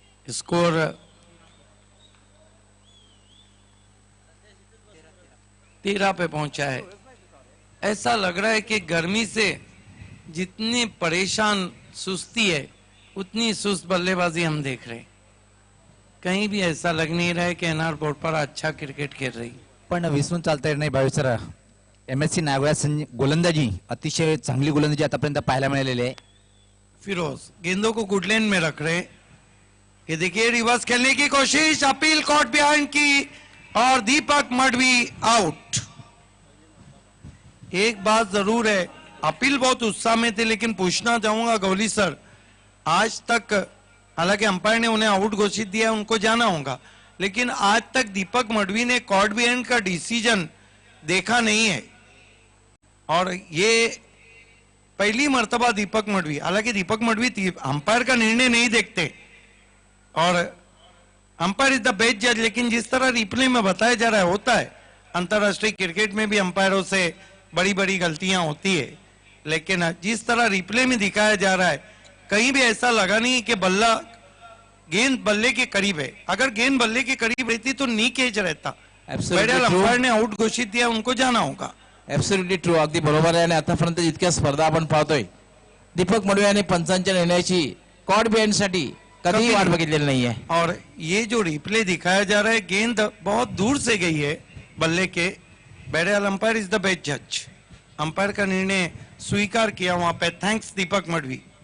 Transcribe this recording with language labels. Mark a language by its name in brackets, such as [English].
[Hindi] Score 13 पे पहुंचा है। ऐसा लग रहा है कि गर्मी से जितनी परेशान सुस्ती है, उतनी सुस्त बल्लेबाजी हम देख रहे हैं। कहीं भी ऐसा लग नहीं रहा है कि एनआर बोरपाड़ा अच्छा क्रिकेट खेल रही। [Marathi] पण विसरून चालता येत नाही भावी सर, MSC नागोला गोलंदाजी अतिशय चांगली गोलंदाजी आतापर्यंत पाहायला मिळालेली आहे. [Hindi] फिरोज गेंदों को गुड लेन में रख रहे हैं। ये देखिए रिवर्स खेलने की कोशिश, अपील कॉट बिहाइंड की और दीपक मडवी आउट। एक बात जरूर है, अपील बहुत उत्साह में थे, लेकिन पूछना चाहूंगा गौली सर, आज तक हालांकि अंपायर ने उन्हें आउट घोषित दिया, उनको जाना होगा, लेकिन आज तक दीपक मडवी ने कॉट बिहाइंड का डिसीजन देखा नहीं है और ये पहली मर्तबा दीपक मडवी, हालांकि दीपक मडवी अंपायर का निर्णय नहीं देखते और [English] umpire is the best जज, [Hindi] लेकिन जिस तरह रिप्ले में बताया जा रहा है होता है। अंतरराष्ट्रीय क्रिकेट में भी अंपायरों से बड़ी बड़ी गलतियां होती है, लेकिन जिस तरह रिप्ले में दिखाया जा रहा है कहीं भी ऐसा लगा नहीं कि बल्ला गेंद बल्ले के करीब है। अगर गेंद बल्ले के करीब रहती तो नी केज रहता। अंपायर ने आउट घोषित दिया, उनको जाना होगा। [English] absolutely true, [Marathi] अगदी बरोबर आहे. आणि आतापर्यंत जितक्या स्पर्धा आपण पाहतोय, दीपक मडवी यांनी पंचांच्या निर्णयाची कॉट बिहाइंड साठी कधीही वाट बघितलेली नाहीये. [Hindi] और ये जो रिप्ले दिखाया जा रहा है, गेंद बहुत दूर से गई है बल्ले के। बहरहाल [English] umpire is the best जज, [Hindi] अंपायर का निर्णय स्वीकार किया वहां पे। थैंक्स दीपक मडवी।